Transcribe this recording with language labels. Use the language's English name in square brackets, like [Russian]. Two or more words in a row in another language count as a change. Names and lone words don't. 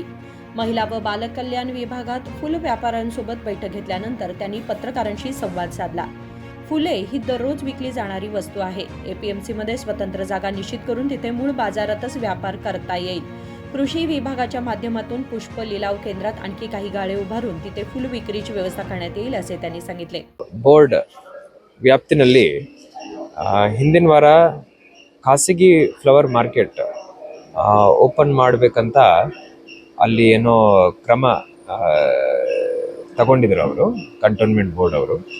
[Marathi] महिला व बालकल्याण विभागात फुल व्यापाऱ्यांसोबत बैठक घेतल्यानंतर त्यांनी पत्रकारांशी संवाद साधला. फुले ही दररोज विकली जाणारी वस्तू आहे. एपीएमसीमध्ये स्वतंत्र जागा निश्चित करून तिथे मूळ बाजारातच व्यापार करता येईल. कृषी विभागाच्या माध्यमातून पुष्प लिलाव केंद्रात आणखी काही गाळे उभारून तिथे फुल विक्रीची व्यवस्था करण्यात येईल असे त्यांनी सांगितले. [Kannada] ಬೋರ್ಡ್ ವ್ಯಾಪ್ತಿನಲ್ಲಿ ಹಿಂದಿನ ವಾರ ಖಾಸಗಿ [English] flower market open [Kannada] ಮಾಡಬೇಕಂತ ಅಲ್ಲಿ ಏನೋ ಕ್ರಮ ತಗೊಂಡಿದ್ರು ಅವರು [English] cantonment board [Kannada] ಅವರು.